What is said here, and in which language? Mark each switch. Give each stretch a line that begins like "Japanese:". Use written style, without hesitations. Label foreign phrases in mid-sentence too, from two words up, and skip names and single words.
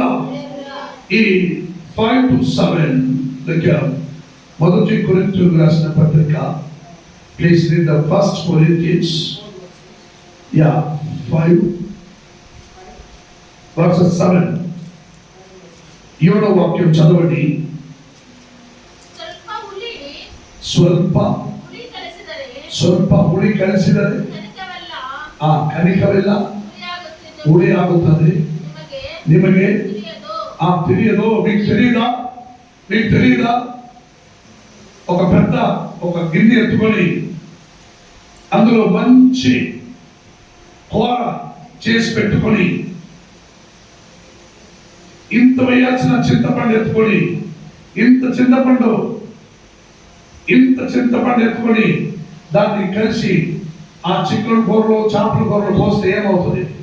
Telugu: ఈ 5-7 దగ్గర మొదటి కొరింథీయులకు రాసిన పత్రిక.
English: Please read the First Corinthians 5:7.
Telugu: 7వ వాక్యం చదవండి.
Kannada: ಸ್ವಲ್ಪ ಹುಳಿ ಕಲಿಸಿದರೆ ಕನಿಕವೆಲ್ಲ ಹುಳಿ ಆಗುತ್ತದೆ, ನಿಮಗೆ తెలియదు.
Telugu: మీకు తెలియదా? ఒక గిన్నె ఎత్తుకొని అందులో మంచి కూర చేసి పెట్టుకొని ఇంత వేయాల్సిన చింతపండు ఎత్తుకొని ఇంత చింతపండు ఎత్తుకొని దాన్ని కలిసి ఆ చికెన్ కూరలో చేపల కూరలో పోస్తే ఏమవుతుంది?